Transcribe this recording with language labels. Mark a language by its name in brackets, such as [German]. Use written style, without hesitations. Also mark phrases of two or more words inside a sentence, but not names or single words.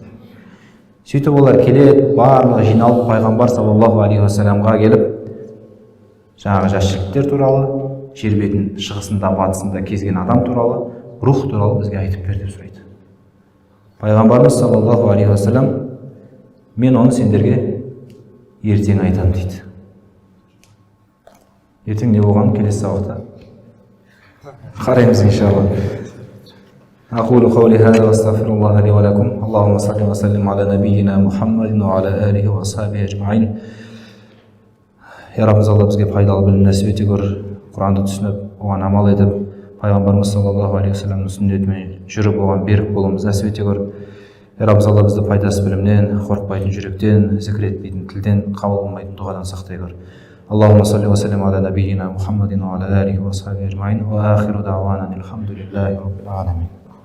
[Kazakh] Сөйтіп олар келеді, барлығы жиналып пайғамбар [Arabic] صلى الله عليه وسلم [Kazakh] келіп, жаңағы жас жігіттер туралы, жер бетін шығысында, батысында кезген адам туралы, рух туралы бізге айтып бер деп сұрайды. Пайғамбарымыз [Arabic] صلى الله عليه وسلم, [Kazakh] мен оны сендерге ертең айтамын дейді. Ертең не болғанын келесі сабақта қараймыз иншалла. [Arabic] أقول قولي هذا واستغفر الله لي ولكم اللهم صل وسلم على نبينا محمد وعلى آله وأصحابه أجمعين. [Kazakh] Ya Rabbimiz Allah bizге пайдалы білім нәсіп ете көр, Құранды түсініп, оған амал етіп, пайғамбарымыз [Arabic] صلى الله عليه وسلم [Kazakh] сүннетімен жүріп, оған берік болуымыз нәсіп ете көр. Ya Rabbimiz Allah бізді пайдасыз білімнен, қорықпайтын жүректен, зікір етпейтін тілден, қабыл болмайтын дұғадан сақтай көр. [Arabic] اللهم صل وسلم على نبينا محمد وعلى آله وصحبه أجمعين وآخر دعوانا الحمد لله رب العالمين.